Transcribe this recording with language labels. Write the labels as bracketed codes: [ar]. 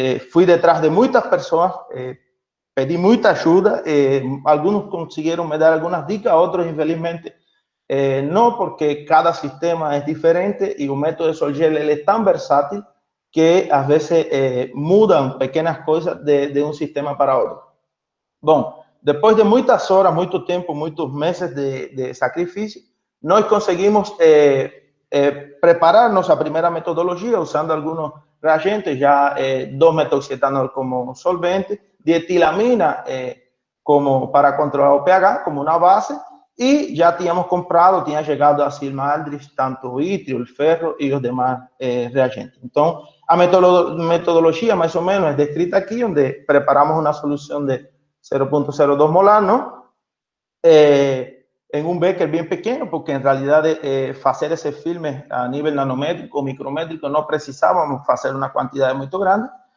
[es] Fui detrás de muchas personas, pedí mucha ayuda, algunos consiguieron me dar algunas dicas, otros infelizmente no, porque cada sistema es diferente y un método de Sol-Gel es tan versátil que a veces mudan pequeñas cosas de un sistema para otro. [pt] Bom, depois de muitas horas, muito tempo, muitos meses de sacrifício, nós conseguimos preparar nossa primeira metodologia usando alguns reagentes, já 2-metoxietanol como solvente, dietilamina como para controlar o pH, como uma base, e já tínhamos comprado, tinha chegado a Simaldrich, tanto o ítrio, o ferro e os demais reagentes. Então, a metodologia, mais ou menos, é descrita aqui, onde preparamos uma solução de 0.02 molar, ¿no? [es] En un becker bien pequeño, porque en realidad hacer ese filme a nivel nanométrico o micrométrico no precisábamos hacer una cantidad muy grande.